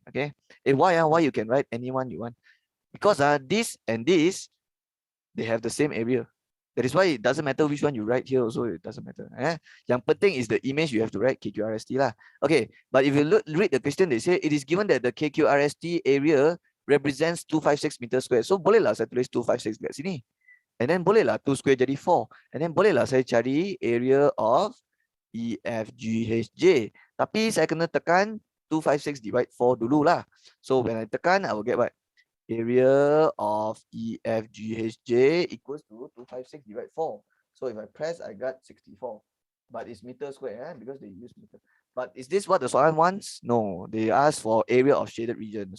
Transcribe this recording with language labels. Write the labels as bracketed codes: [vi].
[en] Okay, why you can write anyone you want? Because this and this, they have the same area. That is why it doesn't matter which one you write here also, it doesn't matter. [ms] Yang penting [en] is the image you have to write KQRST lah. Okay, but if you read the question, they say it is given that the KQRST area represents 256 meters square. [ms] So boleh lah saya tulis 256 dekat sini. [en] And then [ms] boleh lah 2 square jadi 4. [en] And then [ms] boleh lah saya cari [en] area of [ms] EFGHJ. Tapi saya kena tekan 256 divide 4 dulu lah. [en] So when I [ms] tekan, [en] I will get what? Area of EFGHJ equals to 256 divide 4. So if I press, I got 64. But it's meter square, because they use meter. But is this what the [ms] soalan [en] wants? No, they ask for area of shaded region.